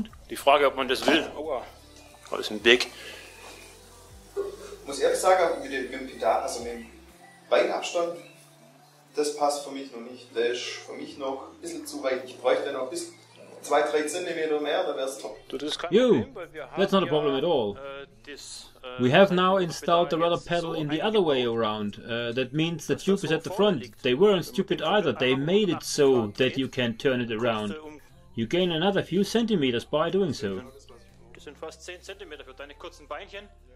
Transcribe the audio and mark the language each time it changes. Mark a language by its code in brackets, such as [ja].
[de] Die Frage, ob man das will. Oh, alles im Weg. Ich muss ehrlich sagen, mit dem Pedal, also mit dem Beinabstand, das passt für mich noch nicht. Der ist für mich noch ein bisschen zu weit. Ich bräuchte noch bis 2-3 cm mehr, dann wäre es top. [en] That's not a problem at all. We have now installed the rudder pedal in the other way around. That means the tube is at the front. They weren't stupid either. They made it so that you can turn it around. You gain another few centimeters by doing so. [de] Das sind fast 10 cm für deine kurzen Beinchen.